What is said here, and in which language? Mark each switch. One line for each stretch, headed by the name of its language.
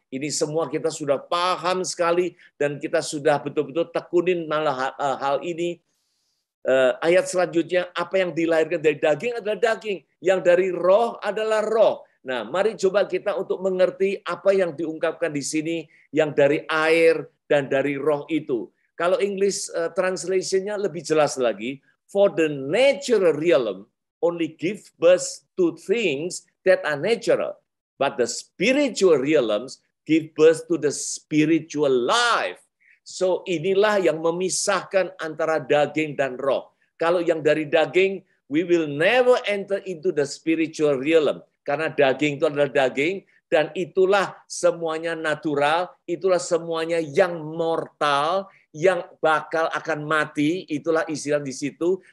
Indonesian: Ini semua kita sudah paham sekali dan kita sudah betul-betul tekunin malah hal ini. Ayat selanjutnya, apa yang dilahirkan dari daging adalah daging, yang dari roh adalah roh. Nah, mari coba kita untuk mengerti apa yang diungkapkan di sini, yang dari air dan dari roh itu. Kalau English translation-nya lebih jelas lagi,
English: for the natural realm only give birth to things that are natural, but the spiritual realms give birth to the spiritual life.
Indonesian: So inilah yang memisahkan antara daging dan roh. Kalau yang dari daging,
English: we will never enter into the spiritual realm.
Indonesian: Karena daging itu adalah daging, dan itulah semuanya natural, itulah semuanya yang mortal, yang bakal akan mati, itulah istilah di situ.